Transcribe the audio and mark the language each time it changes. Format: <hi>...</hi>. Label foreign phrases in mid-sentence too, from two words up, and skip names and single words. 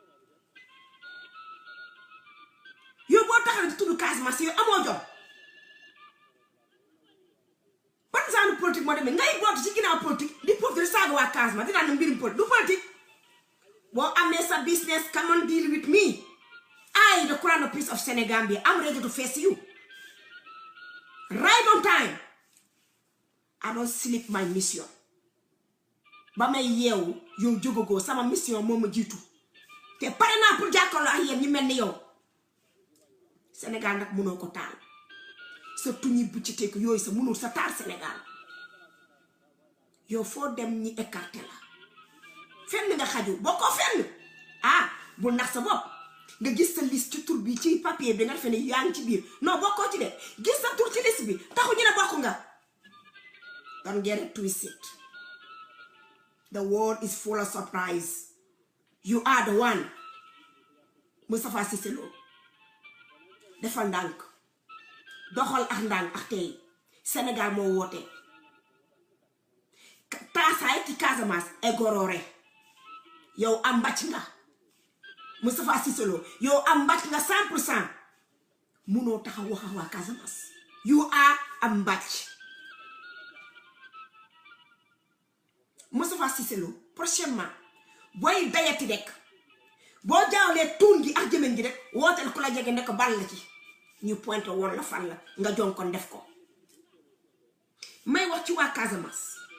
<wo>yow boo taxaw di tudd Casamance yow amoo jom ban</wo> <fr>genre politique</fr> <wo>moo demee ngay bootu ci ginnaaw politique di politique di saaga waa Casamance dinaa ne mbirum politique du politique boo amee sa business</wo> <en>come on deal with me I the crown of peace of Senegambia I'm ready to face you right on time I don't sleep my mission</en> <wo>ba may yeewu yow jógagoo sama mission moo ma jiitu te pare naa pour jàkkaarloo ak yéen ñu mel ni yow Sénégal nag mënoo ko taal sa tuñi bu ci tekk yooyu sa mënul sa taal Sénégal yow foo dem ñi écarté la fenn nga xaju bokkoo fenn ah bul nax sa bopp nga gis sa liste ci tur bi ci papier bi nga defe ne yaa ngi ci biir non bokkoo ci de gis sa tur ci liste bi taxu ñu ne bokk nga</wo> <en>don get it twisted The world is full of surprise. You are the one.</en> <wo>Moustapha Cissé Lo defal ndànk doxal ak ndànk ak tey Sénégal moo woote taasaay ci Casamance e gorore yow am mbàcc nga Moustapha Cissé Lo yow am mbàcc nga 100% munoo taxaw wax ak waa Casamance</wo> <en>you are</en> <wo>am mbàcc Moustapha Cissé Lo prochainement booy dayati rek boo jaawlee tuun gi ak jëmën gi rek wooteel ku la jege ne ko bal la ci ñu pointé woon la fan la nga jon kon def ko may wax ci waa Casamance</wo>